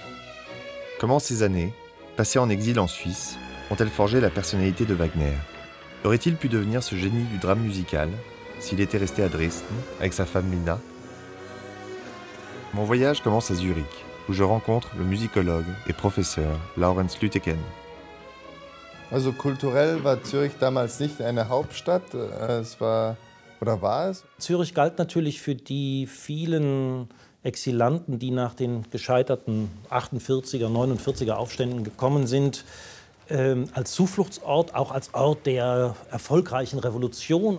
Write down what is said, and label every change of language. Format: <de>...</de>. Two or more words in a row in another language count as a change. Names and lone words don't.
<fr>Comment ces années, passées en exil en Suisse, ont-elles forgé la personnalité de Wagner? Aurait-il pu devenir ce génie du drame musical s'il était resté à Dresden avec sa femme Lina? Mon voyage commence à Zurich, où je rencontre le musicologue et professeur Laurens Lüteken.</fr> <de>Also kulturell war Zürich damals nicht eine Hauptstadt. Es war oder war es. Zürich galt natürlich für die vielen Exilanten, die nach den gescheiterten 48er, 49er Aufständen gekommen sind, als Zufluchtsort, auch als Ort der erfolgreichen Revolution.</de>